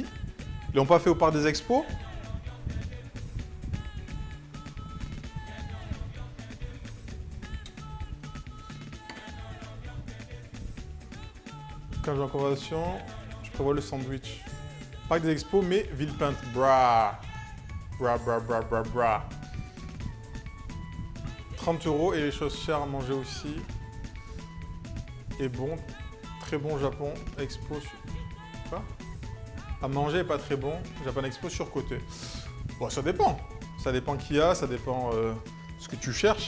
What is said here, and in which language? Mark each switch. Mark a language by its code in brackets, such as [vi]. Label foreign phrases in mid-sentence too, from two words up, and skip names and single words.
[fr] Ils l'ont pas fait au parc des expos? Quand j'ai en conversation, je prévois le sandwich. Parc des expos, mais Villepinte. Bra. Bra, bra, bra, bra, bra. 30 € et les choses chères à manger aussi. Et bon, très bon Japon, expo. Quoi? À manger pas très bon, Japan Expo surcoté. Bon, ça dépend. Ça dépend qui y a, ça dépend ce que tu cherches.